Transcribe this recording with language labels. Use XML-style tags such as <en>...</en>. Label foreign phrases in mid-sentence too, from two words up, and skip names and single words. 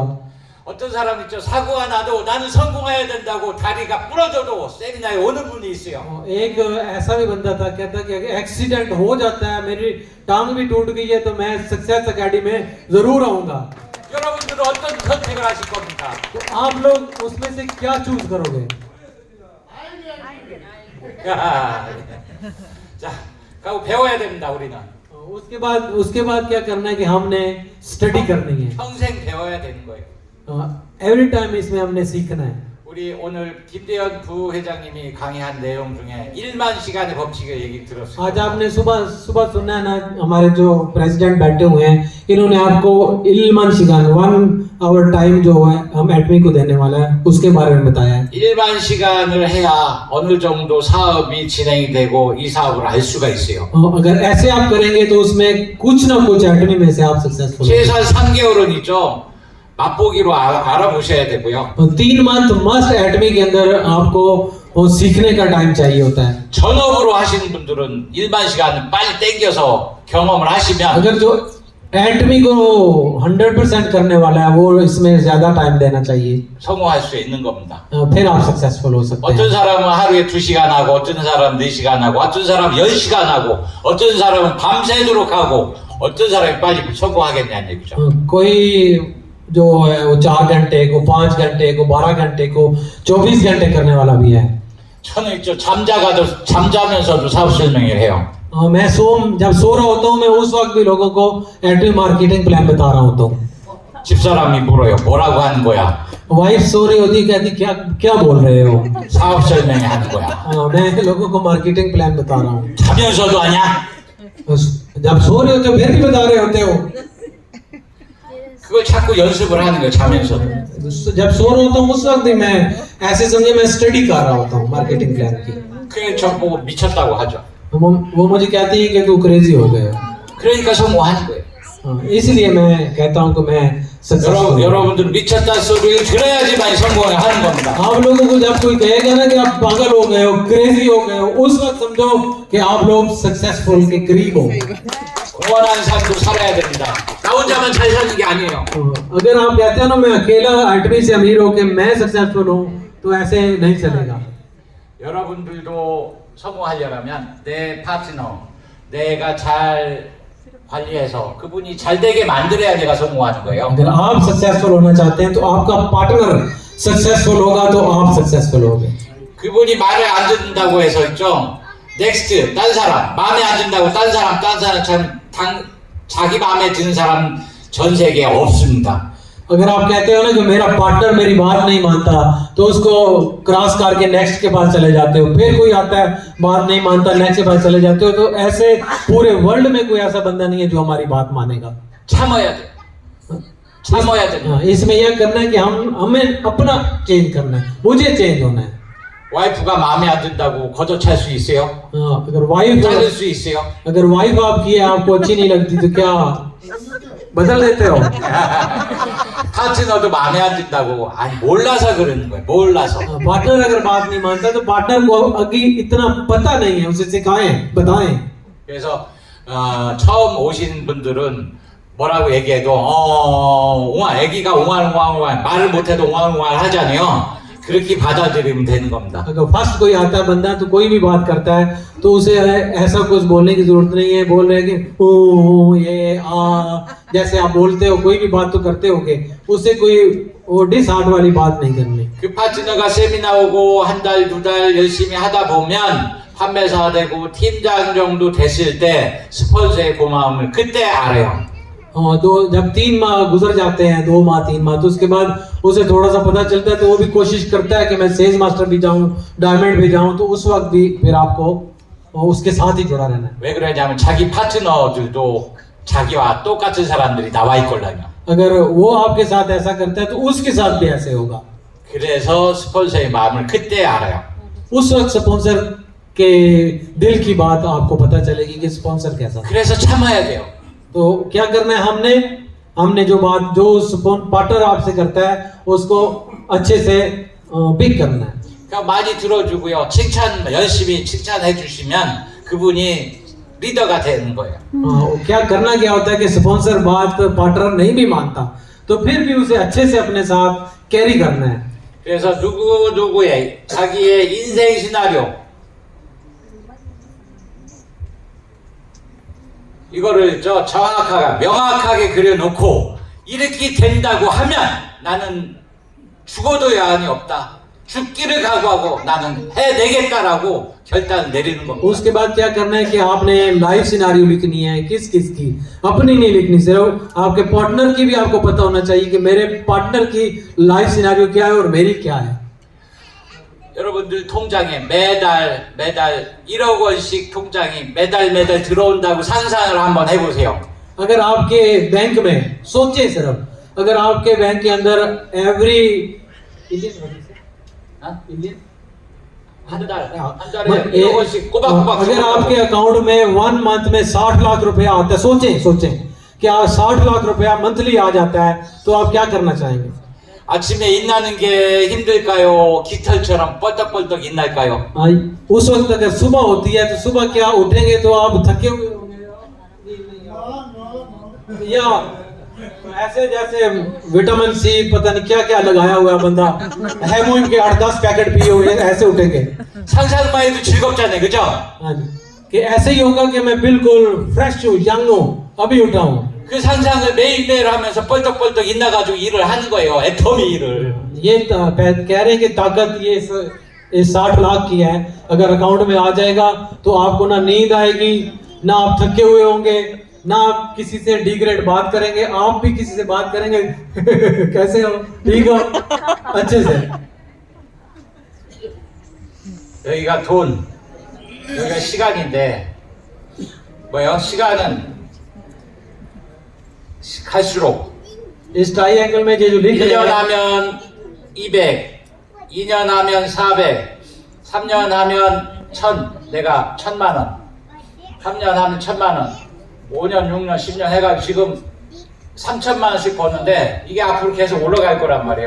<ko>어떤 사람 있죠. 사고가 나도 나는 성공해야 된다고 다리가 부러져도 세미나에 오는 분이 있어요.</ko> <hi>एक ऐसा भी बंदा था, कहता कि अगर एक्सीडेंट हो जाता है, मेरी टांग भी टूट गई है, तो मैं सक्सेस एकेडमी में जरूर आऊंगा।</hi> <ko>여러분들은 어떤 선택을 하실 겁니까?</ko> <hi>तो आप लोग उसमें से क्या चूज करोगे?</hi> <ko>자, 가고 배워야 됩니다. 우리는</ko> <hi>उसके बाद क्या करना है कि हमने स्टडी करनी है।</hi> <ko>평생 배워야 되는 거예요.</ko> <en>every time</en> <hi>इसमें हमने सीखना है।</hi> <ko>우리 오늘 김대현 부회장님이 강의한 내용 중에 1만 시간의 법칙을 얘기 들었어요.</ko> <hi>आज आपने सुबह सुना है ना, हमारे जो प्रेसिडेंट बैठे हुए हैं, इन्होंने आपको इल्मान शिगान</hi> <en>1 hour time</en> <hi>जो है हम एटमी को देने वाला है उसके बारे में बताया है।</hi> <ko>1만 시간을 해야 어느 정도 사업이 진행이 되고 이 사업을 알 수가 있어요.</ko> <hi>अगर ऐसे आप करेंगे तो उसमें कुछ ना कुछ एटमी में से आप सक्सेसफुल</hi> <ko>최소한 3개월은 있죠. 맛보기로 알아보셔야 되고요.</ko> <en>3 month must</en> <hi>एटमी के अंदर आपको वो सीखने का टाइम चाहिए होता है।</hi> <ko>전업으로 하시는 분들은 1만 시간을 빨리 땡겨서 경험을 하시면</ko> <hi>अगर जो एटमी को 100% करने वाला है वो इसमें ज्यादा टाइम देना चाहिए,</hi> <ko>성공할 수 있는 겁니다.</ko> <hi>फिर आप सक्सेसफुल हो सकते</hi> <ko>어떤</ko> <hi>हैं।</hi> <ko>사람은 하루에 2시간 하고 어떤 사람은 4시간 하고 어떤 사람은 10시간 하고 어떤 사람은 밤새도록 하고 어떤 사람이 빨리 성공하겠냐는 얘기죠.</ko> <hi>कोई जो है वो 4 घंटे को, 5 घंटे को, 12 घंटे को, 24 घंटे करने वाला भी है।</hi> <ko>저는 있죠. 잠자면서도 사업 설명을 해요.</ko> <hi>मैं जब सो रहा होता हूँ मैं उस वक्त भी लोगों को एटमी</hi> <en>marketing plan</en> <hi>बता रहा होता हूँ।</hi> <ko>집사람이 물어요. 뭐라고 하는 거야?</ko> <hi>वाइफ सो रही होती है, कहती क्या क्या बोल रहे हो?</hi> <ko>사업 설명이 하는 거야.</ko> <hi>मैं लोगों को</hi> <en>marketing plan</en> <hi>बता रहा हूँ।</hi> <ko>자면서도 하냐?</ko> <hi>जब सो रहे होते हो फिर भी बता रहे होते हो।</hi> <ko>그걸 자꾸 연습을 하는 거예요. 자면서도.</ko> <hi>जब सो रहा होता हूँ उस वक्त भी मैं ऐसे समझे मैं स्टडी कर रहा होता हूँ</hi> <en>marketing plan</en> <hi>की।</hi> <ko>그게 저 보고 미쳤다고 하죠.</ko> <hi>वो मुझे कहती है कि तू क्रेजी हो गया।</hi> <ko>그러니까 성공하는 거예요.</ko> <hi>इसलिए मैं कहता हूँ कि मैं</hi> <ko>여러분들은 미쳤다 소리를 들어야지만 성공을 하는 겁니다.</ko> <hi>आप लोगों को जब कोई कहेगा ना कि आप पागल हो गए हो, क्रेजी हो गए हो, उस वक्त समझो कि आप लोग सक्सेसफुल के करीब हो।</hi> <ko>공헌한 삶도 살아야 됩니다. 나 혼자만 잘 사는 게 아니에요.</ko> <hi>अगर आप कहते हैं ना मैं अकेला एटमी से अमीर हो के मैं सक्सेसफुल हूँ, तो ऐसे नहीं चलेगा।</hi> <ko>여러분들도 성공하려면 내 파트너, 내가 잘 관리해서 그분이 잘 되게 만들어야 내가 성공하는 거예요.</ko> <hi>अगर आप सक्सेसफुल होना चाहते हैं तो आपका पार्टनर सक्सेसफुल होगा तो आप सक्सेसफुल होगे।</hi> <ko>그분이 말을 안 듣는다고 해서 있죠. 넥스트 딴 사람 마음에 안 든다고 딴 사람 자기 마음에 드는 사람 전 세계에 없습니다.</ko> <hi>अगर आप कहते हो ना कि मेरा पार्टनर मेरी बात नहीं मानता तो उसको क्रॉस करके नेक्स्ट के पास चले जाते हो, फिर कोई आता है बात नहीं मानता नेक्स्ट के पास चले जाते हो, तो ऐसे पूरे वर्ल्ड में कोई ऐसा बंदा नहीं है जो हमारी बात मानेगा।</hi> <ko>참아야 돼. 참아야 돼.</ko> <hi>इसमें यह करना है कि हमें अपना चेंज करना है, मुझे चेंज होना है।</hi> <ko>와이프가 마음에 안 든다고 걷어찰 수 있어요?</ko> <hi>अगर वाइफ</hi> <ko>자를 수 있어요?</ko> <hi>अगर वाइफ आपकी है आपको अच्छी नहीं लगती तो क्या बदल देते हो?</hi> <ko>파트너도 마음에 안 든다고 아니 몰라서 그러는 거예요. 몰라서.</ko> <hi>पार्टनर अगर बात नहीं मानता तो पार्टनर को अभी इतना पता नहीं है, उसे सिखाएं बताएं।</hi> <ko>그래서 처음 오신 분들은 뭐라고 얘기해도 애기가 옹알옹알 말을 못해도 옹알옹알 하잖아요. 그렇게 받아들이면 되는 겁니다.</ko> <hi>अगर फर्स्ट कोई आता है बंदा तो कोई भी बात करता है तो उसे ऐसा कुछ बोलने की जरूरत नहीं है, बोल रहे कि ओ ये जैसे आप बोलते हो कोई भी बात तो करते होगे, उससे कोई वो डिसहार्ट वाली बात नहीं करनी।</hi> <ko>그 파트너가 세미나 오고 한 달, 2달 열심히 하다 보면 판매사 되고 팀장 정도 됐을 때 스폰서의 고마움을 그때 알아요.</ko> <hi>तो जब 3 माह गुजर जाते हैं, 2 माह 3 माह, तो उसके बाद उसे थोड़ा सा पता चलता है तो वो भी कोशिश करता है कि मैं</hi> <en>sales master</en> <hi>भी जाऊं, डायमंड भी जाऊं, तो उस वक्त भी फिर आपको उसके साथ ही जुड़ा रहना है।</hi> <ko>왜 그러냐면 자기 파트너들도 자기와 똑같은 사람들이 나와 있거든요.</ko> <hi>अगर वो आपके साथ ऐसा करता है तो उसके साथ भी ऐसे होगा।</hi> <ko>그래서 스폰서의 마음을 그때 알아요.</ko> <hi>उस वक्त स्पॉन्सर के दिल की बात आपको पता चलेगी कि स्पॉन्सर कैसा।</hi> <ko>그래서 참아야 돼요.</ko> <hi>तो क्या करना है हमने जो बात जो पार्टनर आपसे करता है उसको अच्छे से पिक करना है।</hi> <ko>그러니까 많이 들어주고요. 열심히 칭찬해 주시면 그분이 리더가 되는 거예요.</ko> <hi>क्या करना क्या होता है कि स्पॉन्सर बात पार्टनर नहीं भी मानता तो फिर भी उसे अच्छे से अपने साथ कैरी करना है.</hi> <ko>그래서 누구의 자기의 인생 시나리오 이거를 정확하게 명확하게 그려놓고 이렇게 된다고 하면 나는 죽어도 여한이 없다. 죽기를 각오하고 나는 해내겠다라고 결단을 내리는 겁니다.</ko> <hi>उसके बाद क्या करना है कि आपने</hi> <en>life scenario</en> <hi>लिखनी है किस किस की, अपनी नहीं लिखनी, सिर्फ आपके पार्टनर की भी आपको पता होना चाहिए कि मेरे पार्टनर की</hi> <en>life scenario</en> <hi>क्या है और मेरी क्या है.</hi> <ko>여러분들 통장에 매달 1억 원씩 통장이 매달 들어온다고 상상을 한번 해보세요.</ko> <hi>अगर आपके बैंक में सोचे सिर्फ अगर आपके बैंक के अंदर एवरी</hi> <ko>한 달에 1억 원씩 꼬박꼬박</ko> <hi>अगर आपके अकाउंट में 1 मंथ में 60 लाख रुपया आता है, सोचें कि 60 लाख रुपया मंथली आ जाता है तो आप क्या करना चाहेंगे?</hi> <ko>아침에 일어나는 게 힘들까요? 깃털처럼 뻘떡뻘떡 일어날까요?</ko> <hi>उस वक्त अगर सुबह होती है तो सुबह क्या उठेंगे तो आप थके हुए होंगे या ऐसे जैसे विटामिन सी पता नहीं क्या क्या लगाया हुआ है बंदा, हेमोइन के 8-10 पैकेट पिए हुए ऐसे उठेंगे.</hi> <ko>상상만 해도 즐겁잖아요, 그죠?</ko> <hi>कि ऐसे ही होगा कि मैं बिल्कुल फ्रेश हूँ, यंग हूँ, अभी उठा हूँ.</hi> <ko>그 상상을 매일매일 하면서 뻘떡뻘떡 일어나가지고 일을 하는 거예요. 애터미 일을.</ko> <hi>ये कह रहे हैं कि ताकत ये इस 60 लाख की है. अगर अकाउंट में आ जाएगा तो आपको ना नींद आएगी, ना आप थके हुए होंगे, ना आप किसी से डिग्रेड बात करेंगे, आप भी किसी से बात करेंगे कैसे हो, ठीक हो, अच्छे से.</hi> <ko>여기가 돈, 여기가 시간인데 뭐요? 시간은 갈수록</ko> <hi>इस ट्राइएंगल में जो लिख रहे</hi> <ko>1년</ko> <hi>हैं,</hi> <ko>하면 200, 2년 하면 400, 3년 하면 1000, 내가 1000만 원, 3년 하면 1000만 원, 5년, 6년, 10년 해가지고 지금 3천만 원씩 버는데 이게 앞으로 계속 올라갈 거란 말이에요.</ko>